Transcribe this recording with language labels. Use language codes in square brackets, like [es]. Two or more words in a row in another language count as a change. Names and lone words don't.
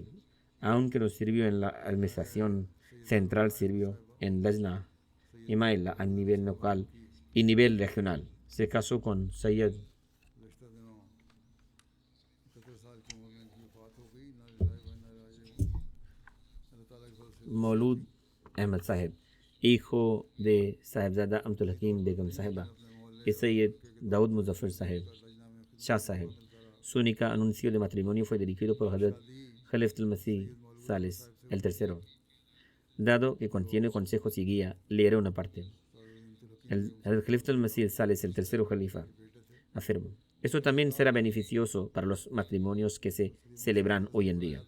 [es] Aunque nos sirvió en la administración central, sirvió en Lajna y Maila a nivel local y nivel regional. Se casó con Sayyid Maulud Ahmad Sahib, hijo de Sahibzada Amtul Hakim Begum Sahiba y Sayyid Daud Muzaffar Sahib, Shah Sahib. Su único anuncio de matrimonio fue dirigido por Hazrat Khalifatul Masih Salis, el tercero. Dado que contiene consejos y guía, leeré una parte. El Khalifatul Masih Salis, el tercero califa, afirmó: Esto también será beneficioso para los matrimonios que se celebran hoy en día.